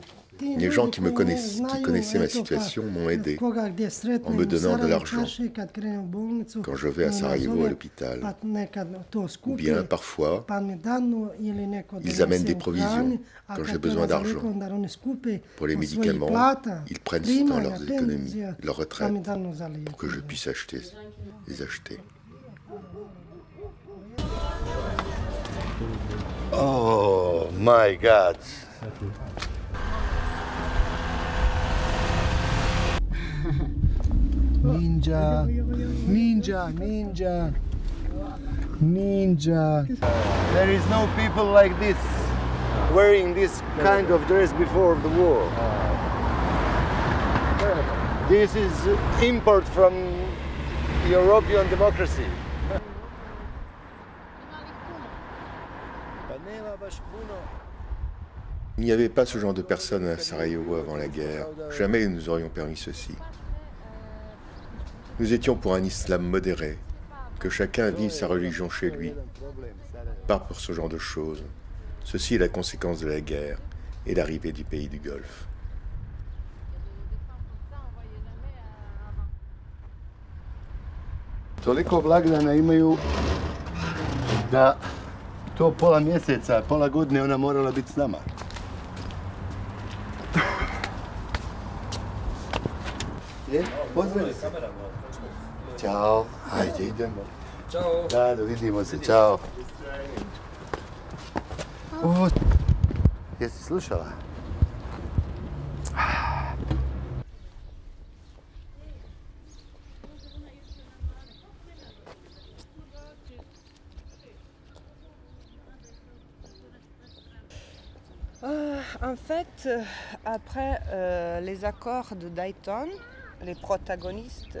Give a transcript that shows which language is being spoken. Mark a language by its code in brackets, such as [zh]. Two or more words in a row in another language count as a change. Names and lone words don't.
[fr] Alors, Les gens qui connaissaient ma situation m'ont aidé en me donnant de l'argent quand je vais à Sarajevo à l'hôpital. Ou bien, parfois, ils amènent des provisions quand j'ai besoin d'argent. Pour les médicaments, ils prennent dans leurs économies, leur retraite, pour que je puisse les acheter. [en] Oh my God! Ninja, ninja, ninja, ninja. There is no people like this wearing this kind of dress before the war. This is import from European democracy. [fr] Il n'y avait pas ce genre de personnes à Sarajevo avant la guerre. Jamais nous nous aurions permis ceci. Nous étions pour un islam modéré, que chacun vive sa religion chez lui, pas pour ce genre de choses. Ceci est la conséquence de la guerre et l'arrivée du pays du Golfe. [bs] Toliko blagdana imaju da to pola mjeseca, pola godine ona morala biti s nama. Pozdrav. Ćao. Ajde, idemo. Ćao. Da, vidimo se. Ćao. Jesi slušala? [fr] En fait, après les accords de Dayton, les protagonistes